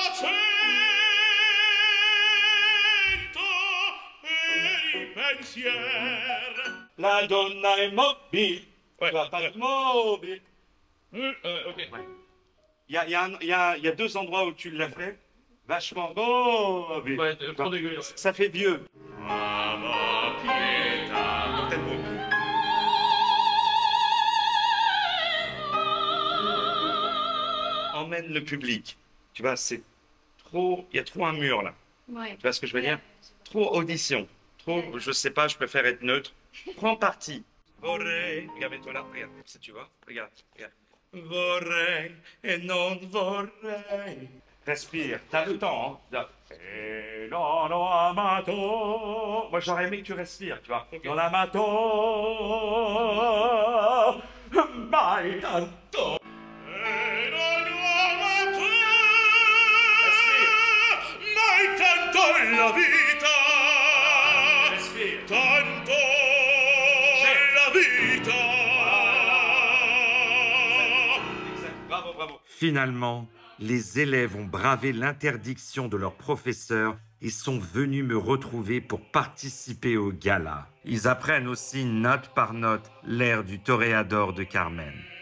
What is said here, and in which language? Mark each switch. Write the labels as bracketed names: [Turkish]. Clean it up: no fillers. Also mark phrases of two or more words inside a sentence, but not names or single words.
[Italian] pensieri La donna è mobile. [French] Ouais. Pas mobile. Ok. Il y a deux endroits où tu l'as fait. Vachement mobile. Ouais, trop dégueu. Ça fait vieux. Emmène le public. Tu vois, c'est trop. Il y a trop un mur là. Ouais. Tu vois ce que je veux dire? Trop audition. Trop, je sais pas, je préfère être neutre. Prends parti. Vorrei. Regarde-toi là, regarde. Si tu vois, regarde, regarde. [Italian] Vorrei [French] et [Italian] non vorrei. [French] Respire, t'as le temps, hein. [Italian] E non ho amato. [French] Moi j'aurais aimé que tu respires, tu vois. [Italian] Non amato. Mai tanto. E non ho amato. Respire. Mai tanto la vita. Respire. Tanto la vita. [French] Exact. Bravo, bravo. Finalement, les élèves ont bravé l'interdiction de leur professeur et sont venus me retrouver pour participer au gala. Ils apprennent aussi note par note l'air du Toréador de Carmen.